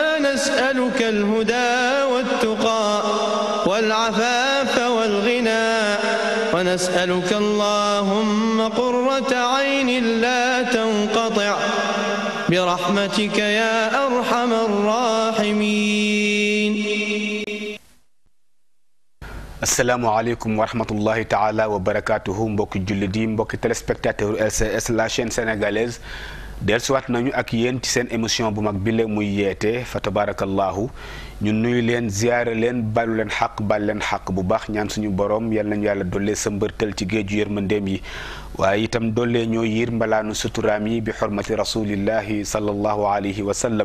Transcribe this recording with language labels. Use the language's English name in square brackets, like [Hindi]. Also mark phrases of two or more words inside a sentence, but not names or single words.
[Arabic] نسألك الهدى والتقى والعفاف والغنى ونسألك اللهم قرة عين لا تنقطع برحمتك يا أرحم الراحمين. السلام عليكم ورحمة الله تعالى وبركاته [Wolof] mbokki jullit yi mbokki téléspectateur LCS [French] la chaîne sénégalaise [Wolof] dellusiwaat nañu ak yéen ci seen émission bu mag bi la muy yeete fa tabarakallahu ñun nuyu leen ziyaare leen balu leen xaq bal leen xaq bu baax ñaan suñu borom yal nañu yàlla dollee sa mbërtal ci géeju yërmandeem yi waaye itam dollee ñoo yiir mbalaanu suturaam yi bi xormati [Arabic] رسول الله صلى الله عليه وسلم.